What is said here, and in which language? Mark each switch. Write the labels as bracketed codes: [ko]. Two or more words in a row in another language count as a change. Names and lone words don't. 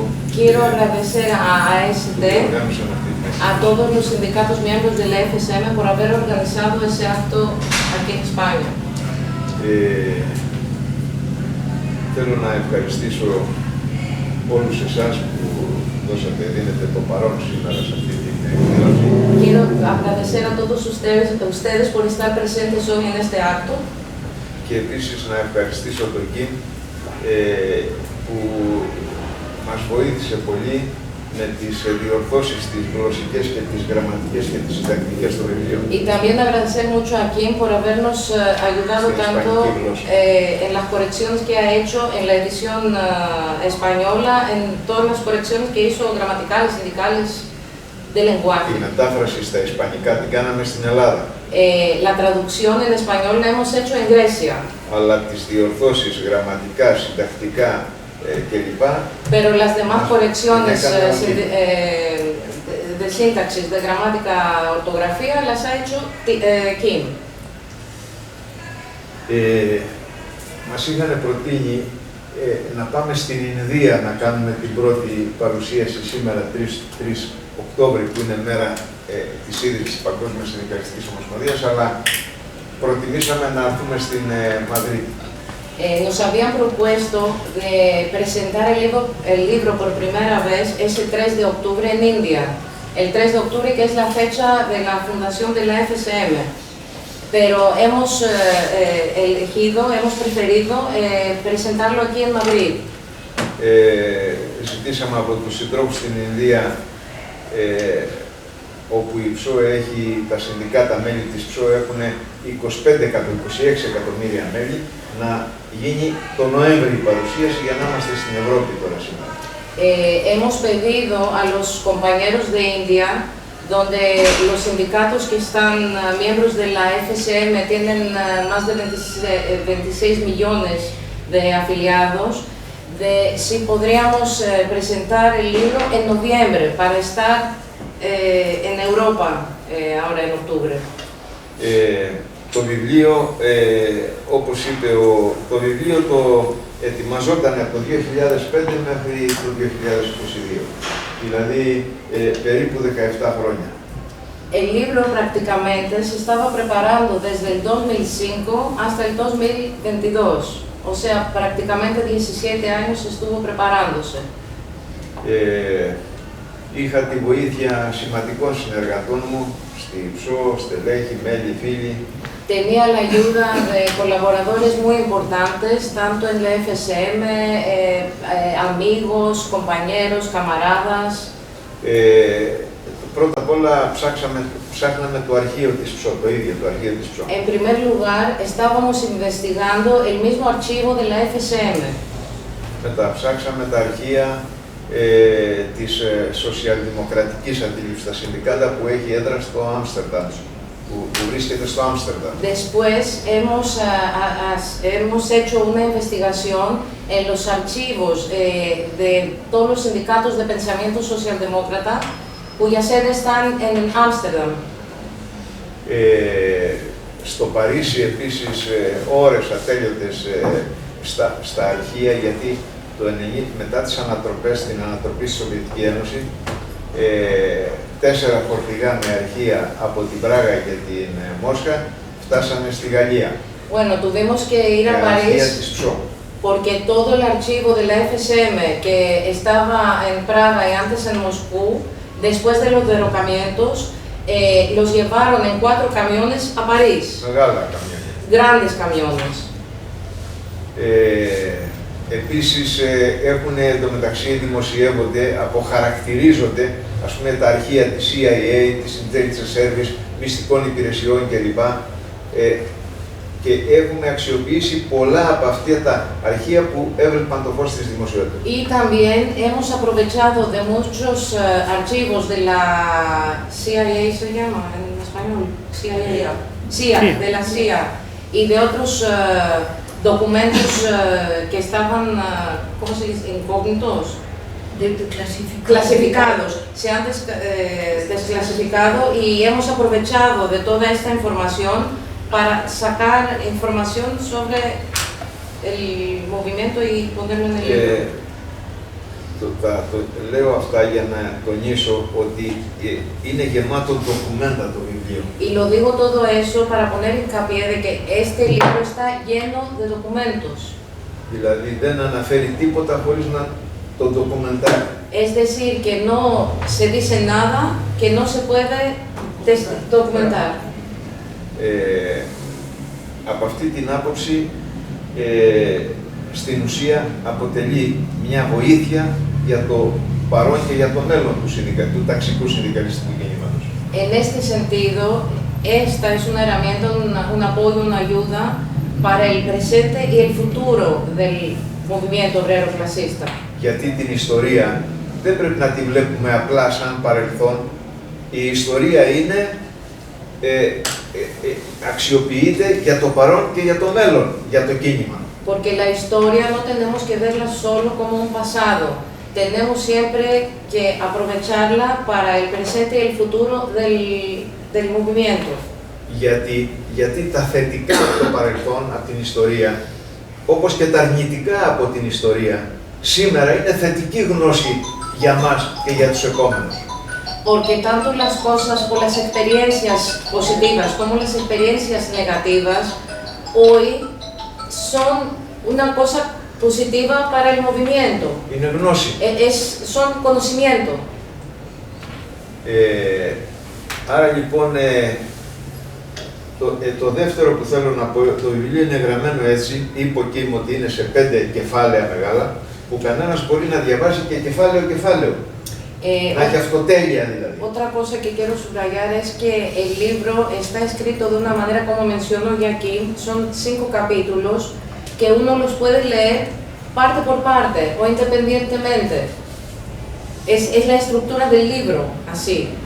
[es] Quiero agradecer a ASD, a todos los sindicatos miembros de la FSM por haber organizado ese acto aquí en España. [el] Θέλω να ευχαριστήσω όλους εσάς που δίνετε το παρόν σήμερα σε αυτή την εκδήλωση. [es] Quiero agradecer a todos ustedes por estar presentes hoy en este acto. [el] Και επίσης να ευχαριστήσω τον Κιμ που μας βοήθησε πολύ με τις διορθώσεις, τις γλωσσικές και τις γραμματικές και τις συντακτικές στο βιβλίο. [es] Y también agradecer mucho a Kim por habernos ayudado tanto en las correcciones que ha hecho en la edición española, en todas las correcciones que hizo gramaticales, sindicales, de lenguaje. [el] Η μετάφραση στα ισπανικά την κάναμε στην Ελλάδα. [es] La traducción en español la hemos hecho en Grecia. [el] Αλλά τις διορθώσεις γραμματικά, συντακτικά κλπ. [es] Pero las demás correcciones de sintaxis, de gramática, ortografía, las ha hecho Kim. [el] Μας είχαν προτείνει να πάμε στην Ινδία να κάνουμε την πρώτη παρουσίαση σήμερα, 3 Οκτώβρη, που είναι μέρα της ίδρυσης της Παγκόσμιας Συνδικαλιστικής Ομοσπονδίας, αλλά προτιμήσαμε να έρθουμε στην Μαδρίτη. [es] Nos habían propuesto de presentar el libro por primera vez ese 3 de octubre en India. El 3 de octubre, que es la fecha de la fundación de la FSM. Pero hemos preferido presentarlo aquí en Madrid. [el] Ζητήσαμε από τους συντρόφους στην Ινδία, όπου η ΨΟ έχει, τα συνδικάτα μέλη της ΨΟ έχουν 26 εκατομμύρια μέλη, να γίνει το Νοέμβρη η παρουσίαση για να είμαστε στην Ευρώπη τώρα σήμερα. [es] Hemos pedido a los compañeros de India, donde los sindicatos que están miembros de la FSM tienen más de 26 millones de afiliados, de si podríamos presentar el libro en noviembre para estar en Europa ahora en octubre. [el] Το βιβλίο, όπως είπε, το βιβλίο το ετοιμαζόταν από το 2005 μέχρι το 2022, δηλαδή περίπου 17 χρόνια. [es] El libro prácticamente se estaba preparando desde el 2005 hasta el 2022, o sea, prácticamente 17 años estuvo preparándose. [el] Είχα τη βοήθεια σημαντικών συνεργατών μου, στη ΨΟ, στελέχη, μέλη, φίλοι. [es] Tenía la ayuda de colaboradores muy importantes, tanto en la FSM, amigos, compañeros, camaradas. [el] Πρώτα απ' όλα ψάχναμε το αρχείο της ΨΟ, το ίδιο το αρχείο της ΨΟ. [es] En primer lugar, estábamos investigando el mismo archivo de la FSM. [el] Μετά ψάξαμε τα αρχεία της σοσιαλδημοκρατικής αντίληψης στα συνδικάτα που έχει έδρα στο Άμστερνταμ, που βρίσκεται στο Άμστερνταμ. [es] Después hemos hecho una investigación en los archivos de todos los sindicatos de pensamiento socialdemócrata cuyas sedes están en Ámsterdam. [el] Στο Παρίσι επίσης ώρες ατέλειωτες στα αρχεία, γιατί το 90, μετά τις ανατροπές, την ανατροπή στη Σοβιετική Ένωση, 4 φορτηγά με αρχεία από την Πράγα και την Μόσχα φτάσανε στη Γαλλία. [es] Bueno, tuvimos que ir a París porque todo el archivo de la FSM que estaba en Praga y antes en Moscú, después de los derrocamientos, los llevaron en 4 camiones a París. [el] Μεγάλα καμιόνια. [es] Grandes camiones. [el] Επίσης έχουν εντωμεταξύ δημοσιεύονται, αποχαρακτηρίζονται ας πούμε τα αρχεία της CIA, της Intelligence Service, μυστικών υπηρεσιών κλπ. Και έχουμε αξιοποιήσει πολλά από αυτά τα αρχεία που έβλεπαν το φως της δημοσιότητας. [es] Y también hemos aprovechado de muchos archivos de la CIA, se llama en español, CIA, de la CIA, y de otros documentos que estaban, ¿cómo se dice?, incógnitos. Clasificados, se han desclasificado y hemos aprovechado de toda esta información para sacar información sobre el movimiento y ponerlo en el libro. [el] Λέω αυτά για να τονίσω ότι είναι γεμάτο ντοκουμέντα το βιβλίο. [es] Y lo digo todo eso para poner hincapié de que este libro está lleno de documentos. [el] Δηλαδή δεν αναφέρει τίποτα χωρίς να το ντοκουμεντάρει. [es] Es decir, que no se dice nada que no se puede documentar. [el] Από αυτή την άποψη, στην ουσία αποτελεί μια βοήθεια για το παρόν και για το μέλλον του ταξικού συνδικαλιστικού κινήματος. [es] En este sentido, esta es una herramienta, un apoyo, una ayuda para el presente y el futuro del movimiento obrero clasista. [el] Γιατί την ιστορία δεν πρέπει να τη βλέπουμε απλά σαν παρελθόν. Η ιστορία είναι, αξιοποιείται για το παρόν και για το μέλλον, για το κίνημα. [es] Porque la historia no tenemos que verla solo como un pasado. Tenemos siempre que aprovecharla para el presente y el futuro del movimiento. [el] Γιατί τα θετικά από το παρελθόν, από την ιστορία, όπως και τα αρνητικά από την ιστορία, σήμερα είναι θετική γνώση για μας και για τους επόμενους. [es] Porque tanto las cosas o las experiencias positivas como las experiencias negativas hoy son una cosa positiva para el movimiento. [el] Είναι γνώση. [es] Son conocimiento. [el] Άρα λοιπόν, το δεύτερο που θέλω να πω, το βιβλίο είναι γραμμένο έτσι, υποκείμενο ότι είναι σε 5 κεφάλαια μεγάλα, που κανένας μπορεί να διαβάσει και κεφάλαιο. Να έχει αυτοτέλεια δηλαδή. [es] Otra cosa que quiero subrayar es que el libro está escrito de una manera, como menciono ya aquí, son 5 capítulos que uno los puede leer parte por parte o independientemente. Es la estructura del libro, así.